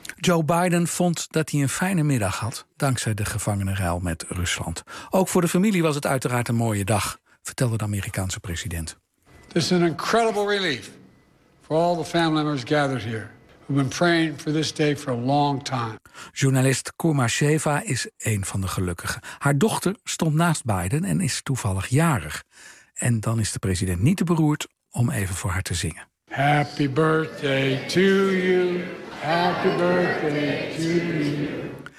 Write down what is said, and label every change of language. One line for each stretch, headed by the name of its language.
Dutch: Joe Biden vond dat hij een fijne middag had, dankzij de gevangenenruil met Rusland. Ook voor de familie was het uiteraard een mooie dag, vertelde de Amerikaanse president.
English: This is an incredible relief for all the family members gathered here. We've been praying for this day for a long time.
Dutch: Journalist Kurma Sheva is een van de gelukkigen. Haar dochter stond naast Biden en is toevallig jarig. En dan is de president niet te beroerd om even voor haar te zingen.
English: Happy birthday to you. Happy birthday to you.